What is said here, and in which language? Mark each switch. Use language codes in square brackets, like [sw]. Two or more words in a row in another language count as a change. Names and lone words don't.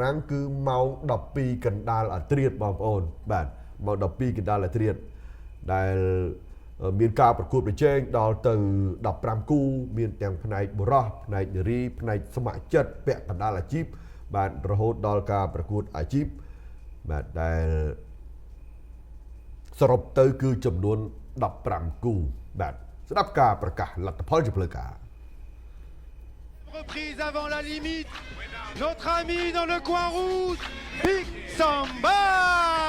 [km] រាំងគឺម៉ោង12កណ្ដាលអាធ្រាត្របងប្អូនបាទម៉ោង12កណ្ដាលអាធ្រាត្រដែលមានការប្រកួតប្រជែងដល់ទៅ15គូមានទាំងផ្នែកបុរសផ្នែកនារីផ្នែកស្ម័គ្រចិត្តពាក់កណ្ដាលអាជីពបាទរហូតដល់ការប្រកួតអាជីពបាទដែលសរុបទៅគឺចំនួន15គូបាទស្ដាប់ការប្រកាសលទ្ធផលជាផ្លូវការ [fr] Reprise avant la limite, notre ami dans le coin rouge, Big Samba